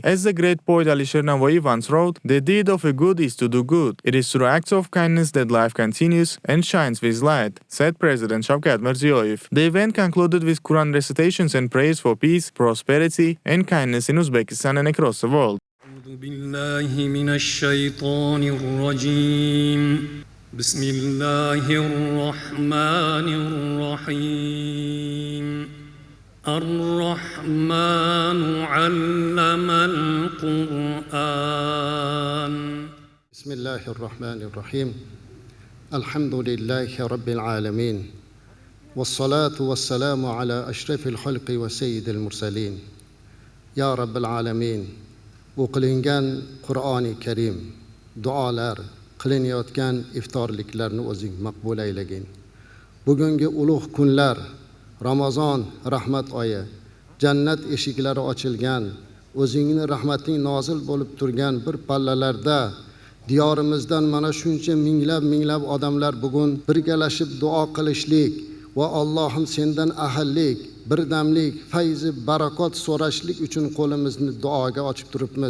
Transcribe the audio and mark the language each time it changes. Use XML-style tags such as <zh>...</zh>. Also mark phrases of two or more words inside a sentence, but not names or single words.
<en>As the great poet Alisher Navo'i once wrote, "The deed of a good is to do good. It is through acts of kindness that life continues and shines with light," said President Shavkat Mirziyoyev. The event concluded with Quran recitations and prayers for peace, prosperity, and kindness in Uzbekistan and across the world.</en> <ar>بسم الله الرحمن الرحيم الرحمن علم القرآن بسم الله الرحمن الرحيم الحمد لله رب العالمين والصلاة والسلام على أشرف الخلق وسيد المرسلين يا رب العالمين</ar> <uz>o'qilingan Qur'oni Karim duolar qilinayotgan iftorliklarni o'zing maqbul aylagin. Bugungi ulug' kunlar, Ramazon rahmat oyi, jannat eshiklari ochilgan, o'zingning rahmating nozil bo'lib turgan bir pallalarda diyorimizdan mana shuncha minglab odamlar bugun birgalashib duo qilishlik va Allohim sendan ahillik, birdamlik, fayzi, barakot so'rashlik uchun qo'limizni duoga ochib turibmiz.</uz>